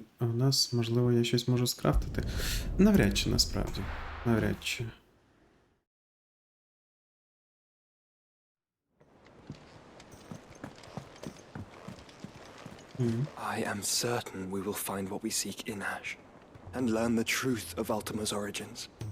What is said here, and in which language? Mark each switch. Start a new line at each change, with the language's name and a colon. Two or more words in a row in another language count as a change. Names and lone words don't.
Ukrainian: У нас, можливо, я щось можу скрафтити. Навряд чи, насправді. Навряд чи.
English: I am certain we will find what we seek in Ash, and learn the truth of Ultima's origins.